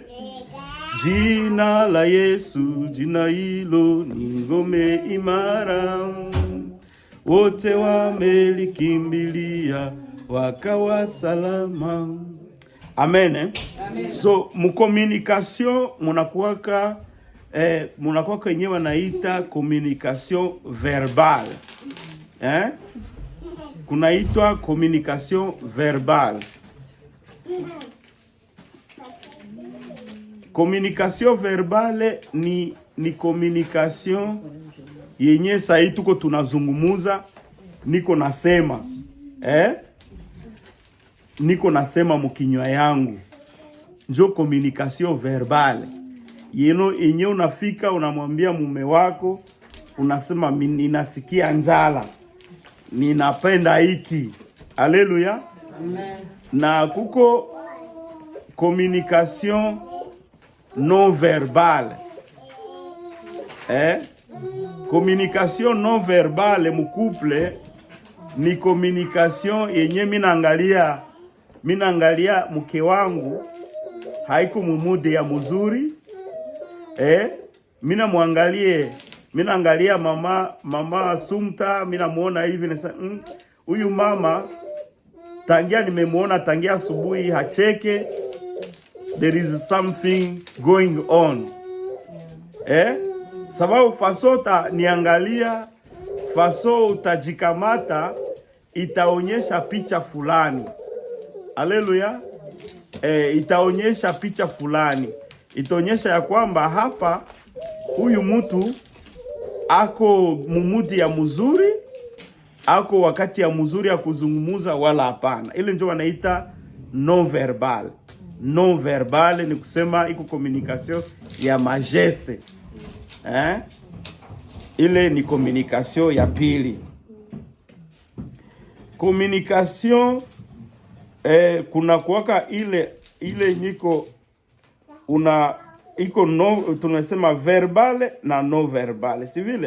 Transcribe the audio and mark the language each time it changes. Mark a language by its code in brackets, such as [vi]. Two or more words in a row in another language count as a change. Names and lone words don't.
[sw] Jina la Yesu, jina hilo ni ngome imara, wote wamelikimbilia wakawa salama. Amen. Amen. So mu communication munakuwaka yenyewe wanaita [fr] communication verbale. [sw] Kunaitwa [fr] communication verbale. Communication verbale [sw] ni communication yenye sai tuko tunazungumuza, niko nasema niko nasema mkinywa yangu, njo [fr] communication verbale. [sw] Yenye unafika unamwambia mume wako, unasema ninasikia njala, ninapenda hiki. Haleluya. Amen. Na kuko [fr] communication non verbale. Communication non verbale [sw] mu couple ni communication yenye minaangalia mke wangu haiko mumude ya mzuri. Minaangalia mama Sumta, minamuona hivi nasa huyu mama tangia nimemuona tangia asubuhi hacheke. [en] There is something going on. [sw] Sababu faso niangalia, faso utajikamata itaonyesha picha fulani. Haleluya. Itaonyesha picha fulani. Itaonyesha ya kwamba hapa huyu mtu ako mumudi ya mzuri, ako wakati ya mzuri ya kuzungumuza wala hapana. Ile ndio wanaita [fr] non verbal. Non verbal [sw] ni kusema iko communication ya majeste. Ile ni communication ya pili. Communication kuna kuwaka ile niko iko no, tunasema verbal na [fr] non verbal, [sw] si vile?